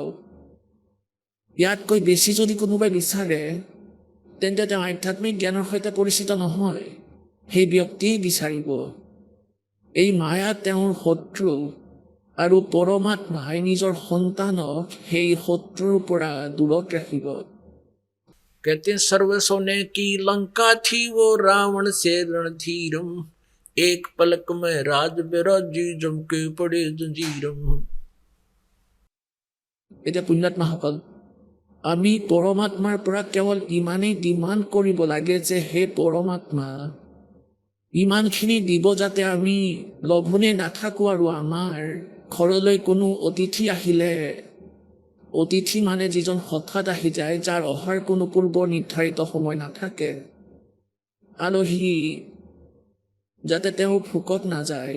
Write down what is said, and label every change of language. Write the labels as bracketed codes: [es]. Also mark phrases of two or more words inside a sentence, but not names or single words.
[as] ইয়াতকৈ বেছি যদি কোনোবাই বিচাৰে তেন্তে তেওঁ আধ্যাত্মিক জ্ঞানৰ সৈতে পৰিচিত নহয়, সেই ব্যক্তিয়ে বিচাৰিব। এই মায়া তেওঁৰ শত্ৰু, আৰু পৰমাত্মাই নিজৰ সন্তানক সেই শত্ৰুৰ পৰা দূৰত ৰাখিব। [hi] कहते हैं सर्व सोने की लंका थी वो रावण से रणधीरम, एक पलक में राज बिराजी जमके पड़े जंजीरम। [as] এতিয়া পুণ্যাত্মাসকল, আমি পৰমাত্মাৰ পৰা কেৱল ইমানেই ডিমাণ্ড কৰিব লাগে যে হে পৰমাত্মা, ইমানখিনি দিব যাতে আমি লঘোণে নাথাকোঁ, আৰু আমাৰ ঘৰলৈ কোনো অতিথি আহিলে, অতিথি মানে যিজন হঠাৎ আহি যায়, যাৰ অহাৰ কোনো পূৰ্ব নিৰ্ধাৰিত সময় নাথাকে, আলহী যাতে তেওঁ ভোকত নাযায়।